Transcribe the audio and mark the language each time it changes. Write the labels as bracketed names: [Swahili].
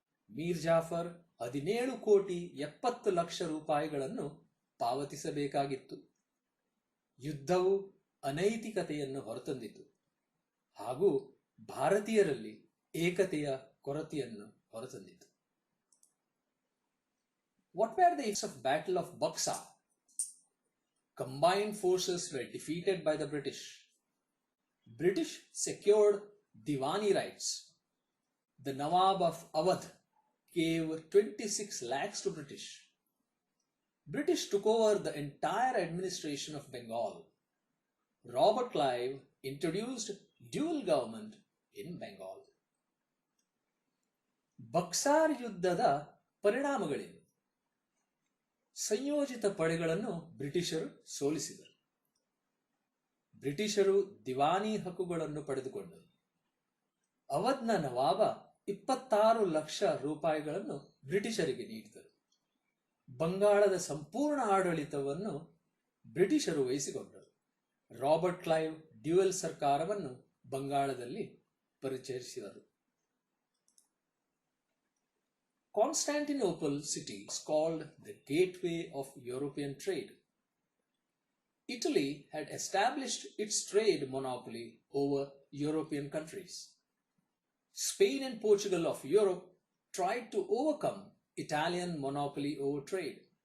[Kannada] ಮೀರ್ ಜಾಫರ್ 17 ಕೋಟಿ 70 ಲಕ್ಷ ರೂಪಾಯಿಗಳನ್ನು ಪಾವತಿಸಬೇಕಾಗಿತ್ತು. ಯುದ್ಧವು ಅನೈತಿಕತೆಯನ್ನು ಹೊರತಂದಿತು ಹಾಗೂ ಭಾರತೀಯರಲ್ಲಿ ಏಕತೆಯ ಕೊರತೆಯನ್ನು ಹೊರತಂದಿತು. [English] What were the effects of Battle of Buxar? Combined forces were defeated by the British. British secured Diwani rights. The Nawab of Awadh gave 26 lakhs to British. British took over the entire administration of Bengal. Robert Clive introduced dual government in Bengal. [Kannada] Buxar ಯುದ್ಧದ ಪರಿಣಾಮಗಳೇನು? ಸಂಯೋಜಿತ ಪಡೆಗಳನ್ನು ಬ್ರಿಟಿಷರು ಸೋಲಿಸಿದರು. ಬ್ರಿಟಿಷರು ದಿವಾನಿ ಹಕ್ಕುಗಳನ್ನು ಪಡೆದುಕೊಂಡರು. ಅವಧ್ನ ನವಾಬ 26 ಲಕ್ಷ ರೂಪಾಯಿಗಳನ್ನು ಬ್ರಿಟಿಷರಿಗೆ ನೀಡಿದರು. ಬಂಗಾಳದ ಸಂಪೂರ್ಣ ಆಡಳಿತವನ್ನು ಬ್ರಿಟಿಷರು ವಹಿಸಿಕೊಂಡರು. ರಾಬರ್ಟ್ ಕ್ಲೈವ್ ಡ್ಯುಯಲ್ ಸರ್ಕಾರವನ್ನು ಬಂಗಾಳದಲ್ಲಿ ಪರಿಚಯಿಸಿದರು. [English] Constantinople city is called the gateway of European trade. Italy had established its trade monopoly over European countries. Spain and Portugal of Europe tried to overcome Italian monopoly over trade.